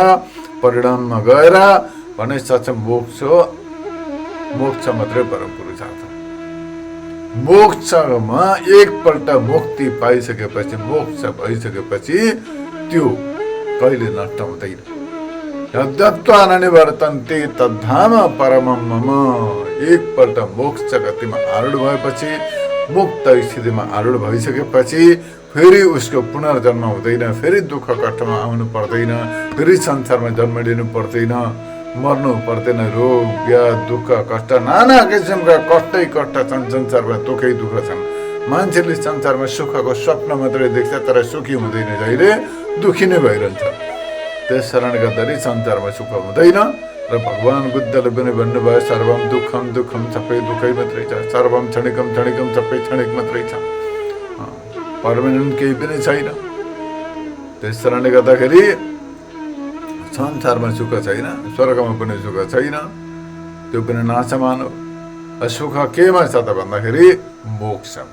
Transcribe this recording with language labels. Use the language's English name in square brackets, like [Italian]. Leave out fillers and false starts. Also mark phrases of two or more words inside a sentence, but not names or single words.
[Nepali] परिणाममा गएर भने सच मोक्ष मात्रै परम पुरुषार्थ। मोक्षमा एकपल्ट मुक्ति पाइसकेपछि, मोक्ष भइसकेपछि त्यो कहिले नष्ट हुँदैन। [Sanskrit] यद्यत्वानिवर्तन्ते तद्धाम परमं मम। [Nepali] एकपल्ट मोक्ष गतिमा आरूढ भएपछि, मुक्त स्थितिमा आरूढ भइसकेपछि फेरि उसको पुनर्जन्म हुँदैन, फेरि दुःख कष्टमा आउनु पर्दैन, फेरि संसारमा जन्म लिनु पर्दैन, मर्नु पर्दैन। रोग व्याध दुःख कष्ट नाना किसिमका कष्टै कष्ट छन् संसारमा, दुःखै दुःख छन्। मान्छेले संसारमा सुखको स्वप्न मात्रै देख्छ, तर सुखी हुँदैन, जहिले दुखी नै भइरहन्छ। त्यस कारणले गर्दाखेरि संसारमा सुख हुँदैन। र भगवान बुद्धले पनि भन्नुभयो [Sanskrit] सर्वम दुःखम दुःखम, [Nepali] सबै दुःखै मात्रै छ, [Sanskrit] सर्वम क्षणिकम क्षणिकम, [Nepali] सबै क्षणिक मात्रै छ, पर्मानेन्ट केही पनि छैन। त्यस कारणले गर्दाखेरि संसारमा सुख छैन, स्वर्गमा पनि सुख छैन, त्यो पनि नासमान हो। सुख केमा छ त भन्दाखेरि मोक्ष।